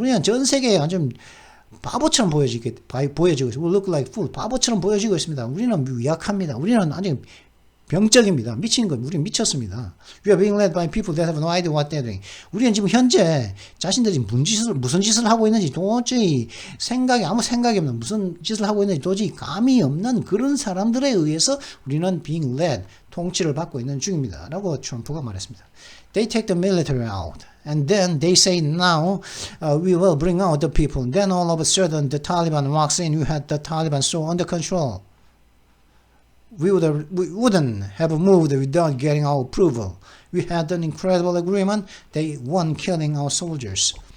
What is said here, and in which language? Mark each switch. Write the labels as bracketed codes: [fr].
[ko] 우리는 전 세계에 완전 바보처럼 보여지고 있습니다. [en] We look like fools. [ko] 바보처럼 보여지고 있습니다. 우리는 미약합니다. 우리는 아주 병적입니다. 미친 것, 우리는 미쳤습니다. [en] We are being led by people that have no idea what they're doing. [ko] 우리는 지금 현재 자신들이 무슨 짓을 하고 있는지 도저히 아무 생각이 없는 무슨 짓을 하고 있는지 도저히 감이 없는 그런 사람들에 의해서 우리는 [en] being led, [ko] 통치를 받고 있는 중입니다. 라고 트럼프가 말했습니다. [en] They take the military out. And then they say now we will bring out the people. Then all of a sudden the Taliban walks in. You had the Taliban so under control. We wouldn't have moved without getting our approval. We had an incredible agreement. They won killing our soldiers.